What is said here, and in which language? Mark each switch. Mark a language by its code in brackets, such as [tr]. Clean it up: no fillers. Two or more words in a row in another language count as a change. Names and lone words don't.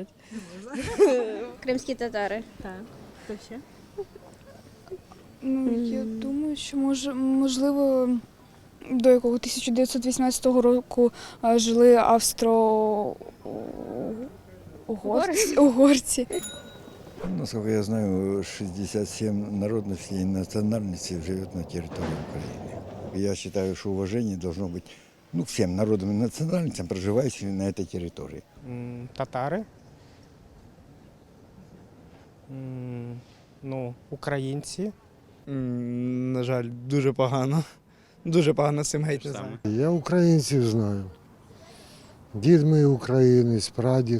[uk] Кримські татари. Так. Хто ще? Ну, я думаю, що можливо до якого 1918 року жили австро-угорці. [ru] Насколько я знаю, 67 народностей и национальностей живет на территории Украины. Я считаю, что уважение должно быть всем народам и национальностям, проживающим на этой территории. [uk] Татари. Українці. На жаль, дуже погано. Дуже погано з цим геть не знаю. Я українців знаю. Дід мій українець, прадід.